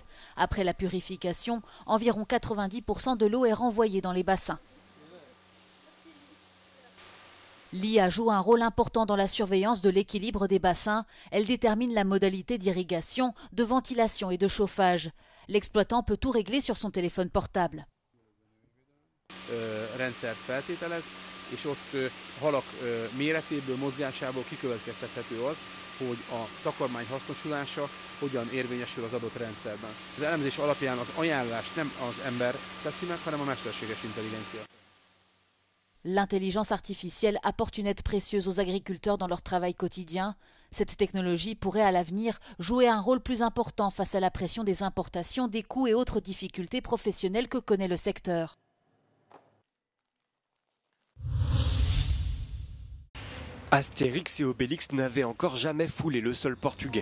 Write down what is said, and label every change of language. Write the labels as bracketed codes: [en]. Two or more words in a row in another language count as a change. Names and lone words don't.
[fr] Après la purification, environ 90% de l'eau est renvoyée dans les bassins. L'IA joue un rôle important dans la surveillance de l'équilibre des bassins. Elle détermine la modalité d'irrigation, de ventilation et de chauffage. L'exploitant peut tout régler sur son téléphone portable. [hu] És ott halak méretéből, mozgásából kikövetkeztethető az, hogy a takarmány hasznosulása hogyan érvényesül az adott rendszerben. Az elemzés alapján az ajánlást nem az ember teszi meg, hanem a mesterséges intelligencia. [fr] L'intelligence artificielle apporte une aide précieuse aux agriculteurs dans leur travail quotidien. Cette technologie pourrait à l'avenir jouer un rôle plus important face à la pression des importations, des coûts et autres difficultés professionnelles que connaît le secteur. Astérix et Obélix n'avaient encore jamais foulé le sol portugais.